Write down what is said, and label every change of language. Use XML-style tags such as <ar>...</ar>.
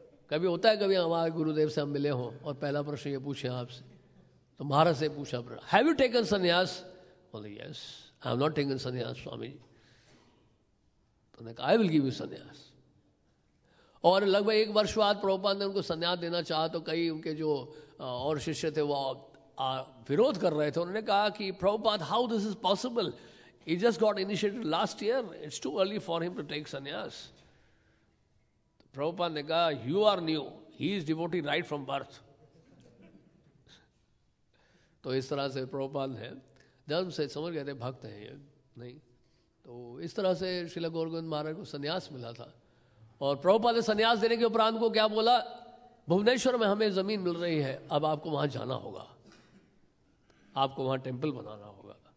<hi>कभी होता है, कभी हमारे गुरुदेव से हम मिले हों और पहला प्रश्न ये पूछे आपसे, तो महाराज से पूछा,</hi> <en>Have you taken sannyas?</en> <hi>बोले</hi> <en>Yes, I have not taken sannyas Swami ji.</en> <hi>तो ने कहा,</hi> <en>I will give you sannyas.</en> <hi>और लगभग 1 वर्ष बाद प्रभुपाद ने उनको संन्यास देना चाहा, तो कई उनके जो और शिष्य थे वो विरोध कर रहे थे। उन्होंने कहा कि</hi> <en>Prabhupada, how this is possible, he just got initiated last year, it's too early for him to take sannyas.</en> <hi>Prabhupada ने कहा,</hi> <en>you are new, he is devotee right from birth.</en> <hi>तो इस तरह से प्रभुपाद ने जन्म से समझ गए थे भक्त हैं ये, नहीं। तो इस तरह से श्रील गौर गोविंद महाराज को संन्यास मिला था। और प्रभुपाद ने संन्यास देने के उपरांत को क्या बोला, भुवनेश्वर में हमें ज़मीन मिल रही है, अब आपको वहाँ जाना होगा, आपको वहाँ टेम्पल बनाना होगा।</hi>